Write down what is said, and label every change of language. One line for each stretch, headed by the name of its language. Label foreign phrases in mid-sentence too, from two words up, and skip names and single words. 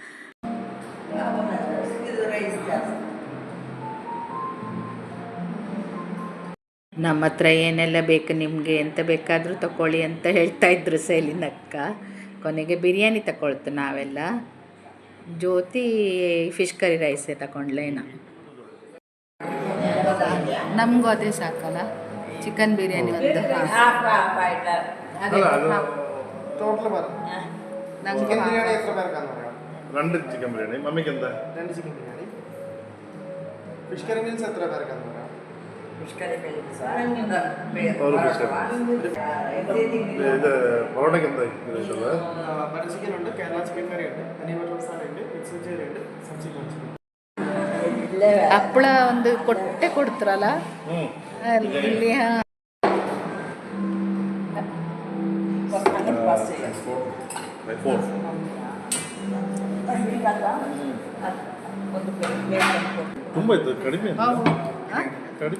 Kannada: ನಮ್ಮ ಹತ್ರ ಏನೆಲ್ಲ ಬೇಕು ನಿಮಗೆ, ಎಂತ ಬೇಕಾದರೂ ತಗೊಳ್ಳಿ ಅಂತ ಹೇಳ್ತಾ ಇದ್ರು ಸೆಲಿನಕ್ಕ. ಕೊನೆಗೆ ಬಿರಿಯಾನಿ ತಗೊಳ್ತು. ನಾವೆಲ್ಲ ಜ್ಯೋತಿ ಫಿಶ್ ಕರಿ ರೈಸೇ ತಗೊಂಡ್ಲೇನ. ನಮಗೂ ಅದೇ ಸಾಕಲ್ಲ, ಚಿಕನ್ ಬಿರಿಯಾನಿ ಒಂದು
Malayalam: രണ്ട് ചിക്കൻ ബിരിയാണി മമ്മിക്ക് എന്താ? 2 ചിക്കൻ ബിരിയാണി. ഫിഷ് കറി മീൽസ് എത്ര പേർക്കാന്ന് പറയാം? ഫിഷ് കറി ഒരു ഫിഷ് കറി. ഇത് പൊറോട്ടയ്ക്ക് എന്താ ഇതുള്ളത്? ബട്ടർ ചിക്കൻ ഉണ്ട്, കേരള ചിക്കൻ കറി ഉണ്ട്, പനീർ ബട്ടർ മസാല ഉണ്ട്, മിക്സ് വെജിറ്റേറിയൻ ഉണ്ട്, സബ്ജി ചിക്കൻ.
Kannada: ಹಪ್ಪಳ ಒಂದು ಕೊಟ್ಟೆ ಕೊಡ್ತಾರಲ್ಲ ಇಲ್ಲಿ. ತುಂಬ ಇತ್ತು, ಕಡಿಮೆ ಕಡಿಮೆ.